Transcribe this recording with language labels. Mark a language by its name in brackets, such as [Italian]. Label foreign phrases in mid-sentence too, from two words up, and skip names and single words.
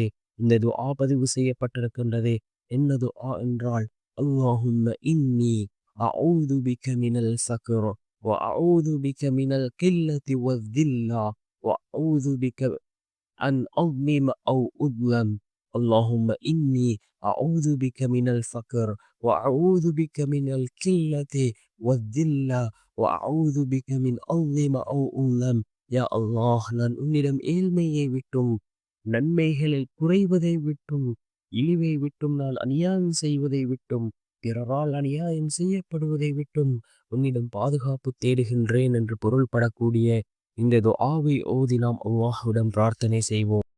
[Tamil] இந்த துஆ பதிவு செய்யப்பட்டிருக்கின்றது. என்ன துஆ என்றால், [Arabic] اللهم إني أعوذ بك من الفقر وأعوذ بك من القلة والذلة وأعوذ بك أن أظلم أو أظلم. اللهم إني أعوذ بك من الفقر وأعوذ بك من القلة والذل وأعوذ بك من أظلم أو أظلم. [Tamil] யா அல்லாஹ், நான் உன்னிடம் ஏழ்மையை விட்டும் நன்மைகளில் குறைவதை விட்டும் இழிவை விட்டும் நான் அநியாயம் செய்வதை விட்டும் பிறரால் அநியாயம் செய்யப்படுவதை விட்டும் உன்னிடம் பாதுகாப்பு தேடுகின்றேன் என்று பொருள்படக்கூடிய இந்த துஆவை ஓதி நாம் அல்லாஹ்விடம் பிரார்த்தனை செய்வோம்.